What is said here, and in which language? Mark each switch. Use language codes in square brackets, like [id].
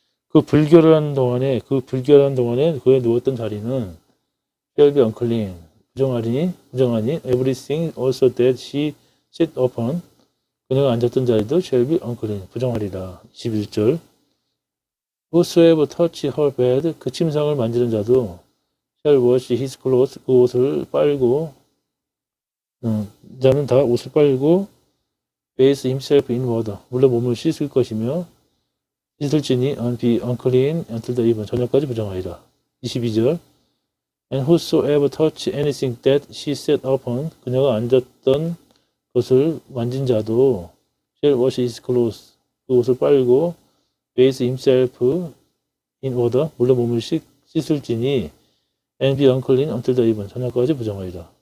[ko] 그 불결한 동안에 그에 누웠던 자리는 [en] shall be unclean. [ko] 부정하니 [en] everything also that she sit upon. [ko] 그녀가 앉았던 자리도 [en] shall be unclean. [ko] 부정하리라. [en] 21절 Whosoever touch her bed. [ko] 그 침상을 만지는 자도 [en] shall wash his clothes. [ko] 그 옷을 빨고 자는 다 옷을 빨고 [en] bathe himself in water. [ko] 물로 몸을 씻을 것이며 씻을지니 [en] be unclean until the even. [ko] 저녁까지 부정하리라. 22절 [en] And whosoever touch anything that she sat upon, [ko] 그녀가 앉았던 것을 만진 자도 [en] shall wash his clothes, [ko] 그 옷을 빨고 [en] bathe himself in water, [ko] 물로 몸을 씻을지니 [en] and be unclean until the even, [ko] 저녁까지 부정하리라.